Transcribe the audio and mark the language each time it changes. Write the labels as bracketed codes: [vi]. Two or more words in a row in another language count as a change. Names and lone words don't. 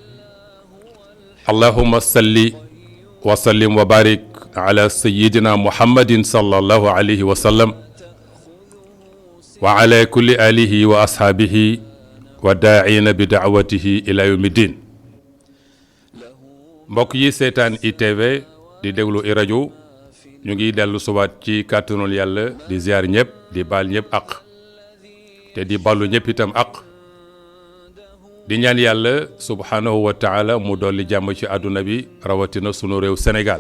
[ar] اللهم صل وسلم وبارك على سيدنا محمد صلى الله عليه وسلم وعلى كل آله وأصحابه وداعين بدعوته إلى يوم الدين. [wo] mbokk yi seetaan ITV di déglu i rajo ñu ngi dellu suwaat ci kàttanul yàlla di ziar ñëpp di baal ñëpp ak te di ballu ñëpp itam ak di ñaan yàlla [ar] سبحانه وتعالى [wo] mu dolli jàmm ci àdduna bi rawatina sunu réew Sénégal.